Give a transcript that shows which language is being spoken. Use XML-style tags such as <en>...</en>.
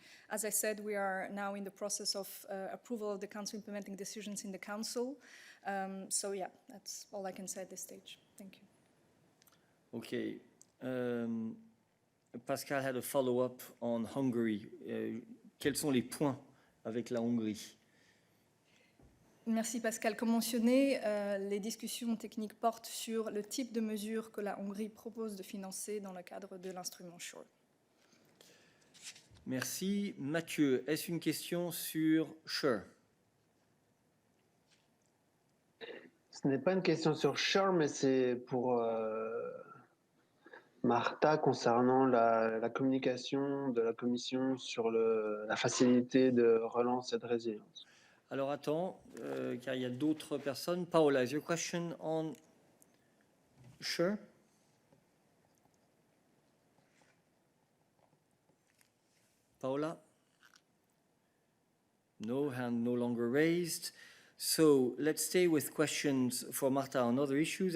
<en>As I said, we are now in the process of approval of the Council implementing decisions in the Council. So yeah, that's all I can say at this stage. Thank you. Okay. Pascal had a follow-up on Hungary.</en> <fr>Quels sont les points avec la Hongrie? Merci Pascal. Comme mentionné, les discussions techniques portent sur le type de mesures que la Hongrie propose de financer dans le cadre de l'instrument SURE. Merci. Mathieu, est-ce une question sur SURE? Ce n'est pas une question sur SURE, mais c'est pour Marta concernant la communication de la Commission sur la facilité de relance et de résilience. Alors attends, car il y a d'autres personnes.</fr> <en>Paola, is your question on SURE? Paola? No, hand no longer raised. So let's stay with questions for Marta on other issues.</en>